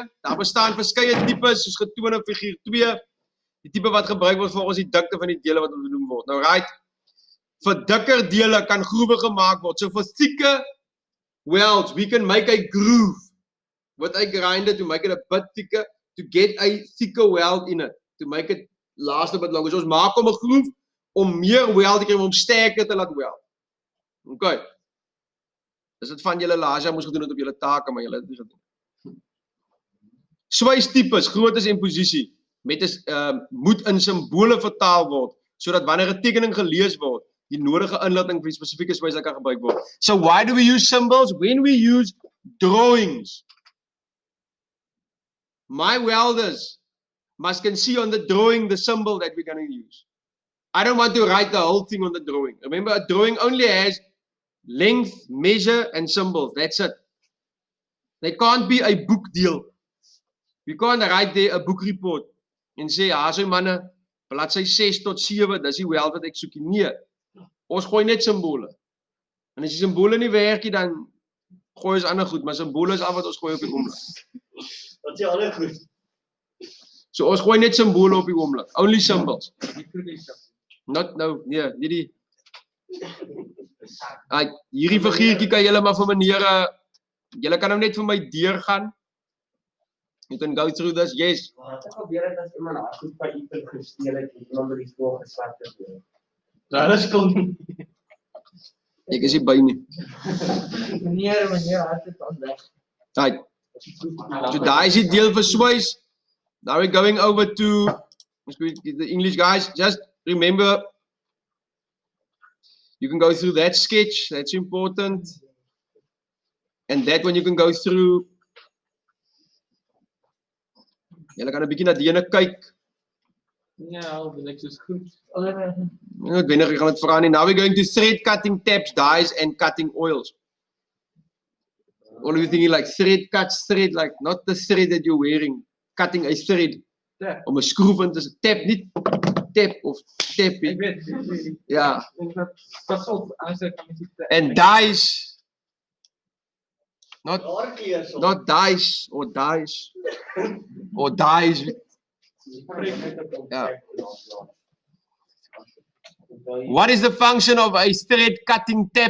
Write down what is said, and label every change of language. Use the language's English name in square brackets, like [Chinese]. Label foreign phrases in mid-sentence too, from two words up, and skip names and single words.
[Afrikaans] Daar bestaan verskeie tipes soos getoon in figuur 2. Die tipe wat gebruik word volgens die dikte van die dele wat genoem word. Nou right, vir dikker dele kan groewe gemaak word. [English] So vir thicker welds, we can make a groove with a grinder to make it a bit thicker, to get a thicker weld in it, to make it last a bit longer. [Afrikaans] So ons maak om 'n groef om meer weld te kry, om sterker te laat weld. [English] Okay. [Afrikaans] Dis dit van julle laas jaar moes gedoen het op julle take, maar julle het dit nie gedoen. Swystipes, groottes en posisie met 'n moet in simbole vertaal word sodat wanneer 'n tekening gelees word, die nodige inligting vir die spesifieke swys kan gebruik word. [English] So why do we use symbols? When we use drawings. My welders can see on the drawing the symbol that we're going to use. I don't want to write the whole thing on the drawing. Remember, a drawing only has length, measure, and symbols. That's it. There can't be a book deal. We can't write there a book report [Afrikaans] en sê, so manne, bladsy 6 tot 7, dis die weld wat ek soek nie. Nee, ons gooi net simbole. En as die simbole nie werk nie, dan gooi ons ander goed, maar simbole is al wat ons gooi op die oomblik. Wat sê ander goed? So ons gooi net simbole op die oomblik. [English] Only symbols. [Afrikaans] Not nou, nee, nie die. Hierdie figuurtjie kan julle maar vir meneer, julle kan hom net vir my deur gaan. [English] You can go through this, yes. [Afrikaans] Ek probeer dit as iemand haar goed by iemand gesteel het en iemand by die skool geslag het. Daar is kon. Ek is nie by nie. Meneer, het dit aan weg. Right. So daar is die deel vir swys. [English] Now we're going over to the English guys. Just remember, you can go through that sketch. That's important. And that one you can go through. [Afrikaans] Julle kan 'n bietjie na die ene kyk. Ja, dit is goed. Ek weet nie, ek gaan dit vra nie. [English] Now we're going to thread cutting taps, dyes and cutting oils. All of you thinking like thread cuts, thread, like not the thread that you're wearing, cutting a thread. [Afrikaans] Ja. Om 'n skroef in te tap, nie tap of tap. Ek weet. Ja. Pas op, as ek kan nie. [English] And dyes. Not dyes or dyes. Or dyes. Ja. What is the function of a thread cutting tap?